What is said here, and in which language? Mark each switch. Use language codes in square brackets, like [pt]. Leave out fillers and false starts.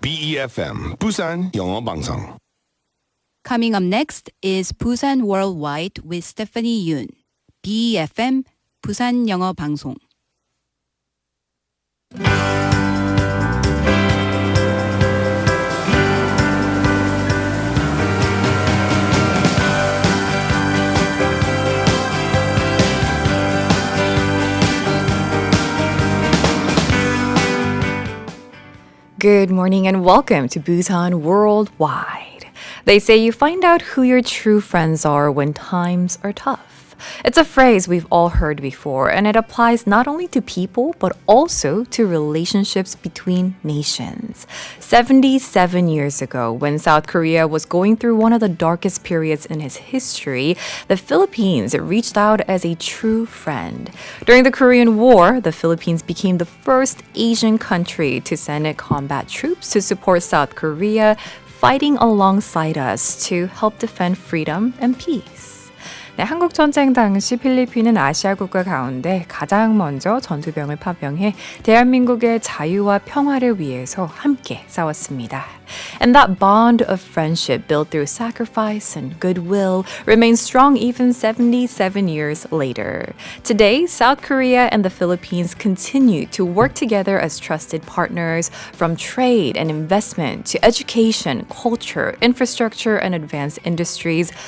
[ko] BEFM 부산 영어 방송. [en] Coming up next is Busan Worldwide with Stephanie Yoon. [ko] BEFM 부산 영어 방송. [en] Good morning and welcome to Busan Worldwide. They say you find out who your true friends are when times are tough. It's a phrase we've all heard before, and it applies not only to people, but also to relationships between nations. 77 years ago, when South Korea was going through one of the darkest periods in its history, the Philippines reached out as a true friend. During the Korean War, the Philippines became the first Asian country to send combat troops to support South Korea, fighting alongside us to help defend freedom and peace. [ko] 네, 한국전쟁 당시 필리핀은 아시아 국가 가운데 가장 먼저 전투병을 파병해 대한민국의 자유와 평화를 위해서 함께 싸웠습니다. [en] And that bond of friendship built through sacrifice and goodwill remains strong even 77 years later. Today, South Korea and the Philippines continue to work together as trusted partners from trade and investment to education, culture, infrastructure, and advanced industries.